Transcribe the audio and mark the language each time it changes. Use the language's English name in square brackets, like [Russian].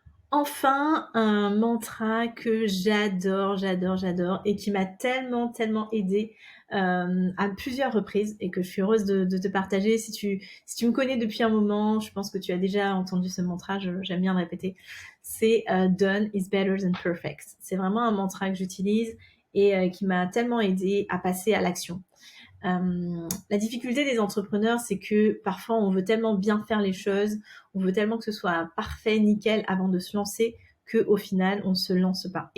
[French] Enfin, un mantra que j'adore et qui m'a tellement aidée à plusieurs reprises et que je suis heureuse de te partager. Si tu me connais depuis un moment, je pense que tu as déjà entendu ce mantra, j'aime bien le répéter. C'est [English] Done is better than perfect. [French] C'est vraiment un mantra que j'utilise et qui m'a tellement aidée à passer à l'action. La difficulté des entrepreneurs, c'est que parfois on veut tellement bien faire les choses, on veut tellement que ce soit parfait, nickel avant de se lancer, qu'au final on ne se lance pas.